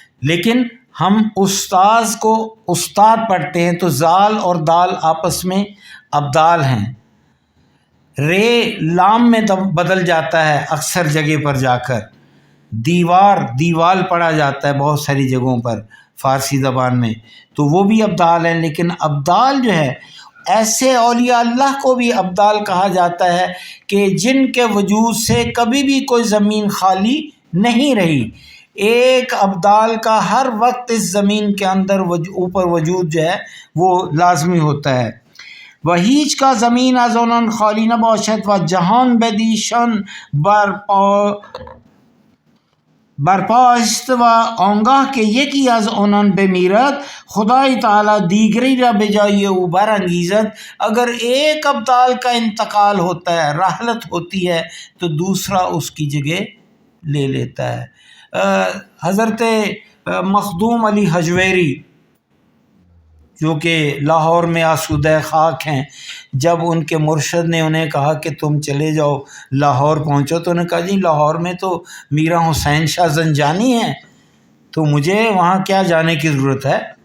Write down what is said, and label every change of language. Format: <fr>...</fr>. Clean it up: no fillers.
<ur>لیکن ہم استاذ کو استاد پڑھتے ہیں تو زال اور دال آپس میں ابدال ہیں۔ رے لام میں بدل جاتا ہے اکثر جگہ پر جا کر، دیوار دیوال پڑھا جاتا ہے بہت ساری جگہوں پر فارسی زبان میں، تو وہ بھی ابدال ہیں۔ لیکن ابدال جو ہے ایسے اولیاء اللہ کو بھی ابدال کہا جاتا ہے کہ جن کے وجود سے کبھی بھی کوئی زمین خالی نہیں رہی، ایک ابدال کا ہر وقت اس زمین کے اندر اوپر وجود جو ہے وہ لازمی ہوتا ہے.</ur> <fa>و هیچگاه زمین از آنان خالی نباشد و جهان بدیشان برپا است و آنگاه که یکی از آنان بمیرد خدای تعالی دیگری را به جای او برانگیزد.</fa> <ur>اگر ایک ابدال کا انتقال ہوتا ہے، رحلت ہوتی ہے، تو دوسرا اس کی جگہ لے لیتا ہے. حضرت مخدوم علی حجویری جو کہ لاہور میں آسودہ خاک ہیں، جب ان کے مرشد نے انہیں کہا کہ تم چلے جاؤ لاہور پہنچو، تو انہوں نے کہا جی لاہور میں تو میرا حسین شاہ زنجانی ہے، تو مجھے وہاں کیا جانے کی ضرورت ہے.</ur>